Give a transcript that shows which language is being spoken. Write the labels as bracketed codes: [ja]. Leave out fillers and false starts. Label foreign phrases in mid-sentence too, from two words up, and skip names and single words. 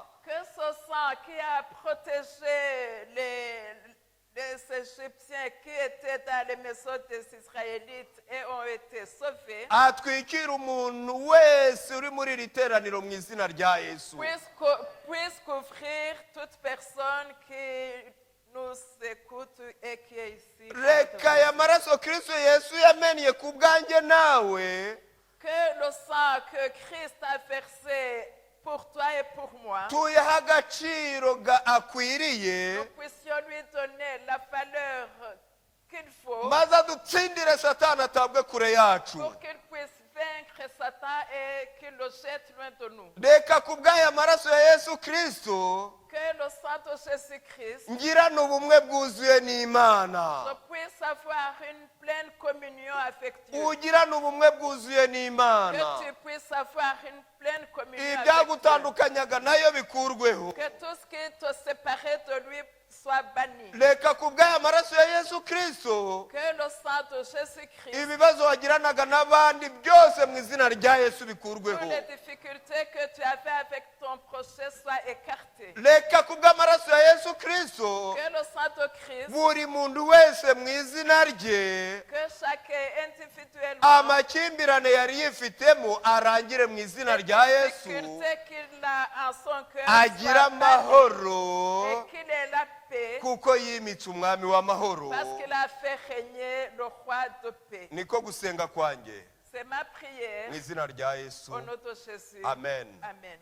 [fr] Que ce sang qui a protégé les Égyptiens qui étaient dans les maisons des Israélites et ont été sauvés, [rw] atwikira umuntu wese uri muri iri teraniro mu izina rya Yesu. [fr] puisse couvrir toute personne qui nous écoute et qui est ici. [rw] Reka aya maraso Kristo Yesu yamennye ku bwanjye nawe, [fr] Que le sang que Christ a versé pour toi et pour moi, [rw] tuyaha agaciro akwiriye, [fr] nous puissions lui donner la valeur qu'il faut [rw] maze adutsindire Satani atabwe kure yacu. [fr] pour qu'il puisse vaincre Satan et qu'il le jette loin de nous. [rw] Reka ku bw'aya maraso ya Yesu Kristo [fr] Que le sang de Jésus-Christ, [rw] ngirana ubumwe bwuzuye n'Imana. [fr] je puisse avoir une pleine communion avec Dieu. [rw] Ugirana ubumwe bwuzuye [fr] Que [rw] n'Imana. [fr] tu puisses avoir une pleine communion avec Dieu. [rw] Ibyagutandukanyaga nayo bikurweho. [fr] Que tout ce qui te séparait de lui soit banni. [rw] Reka ku bw'aya maraso ya Yesu Kristo [fr] Que le sang de Jésus-Christ, [rw] ibibazo wagiranaga n'abandi byose mu izina rya Yesu bikurweho. [fr] toutes les difficultés que tu avais avec ton projet soient écartées. [rw] Reka ku bw'amaraso ya Yesu Kristo [fr] Que le sang de Christ, [rw] buri muntu wese mu izina rye [fr] que chacun individuellement, [rw] amakimbirane yari yifitemo arangire mu izina rya [fr] les [rw] Yesu, [fr] difficultés qu'il a en son cœur [rw] agira [fr] soient bannies [rw] amahoro [fr] et qu'il ait la paix [rw] kuko yimitse umwami w'amahoro. [fr] parce qu'il a fait régner le roi de paix. [rw] Niko gusenga kwanjye [fr] C'est ma prière [rw] mu izina rya Yesu. [fr] au nom de Jésus. Amen. Amen.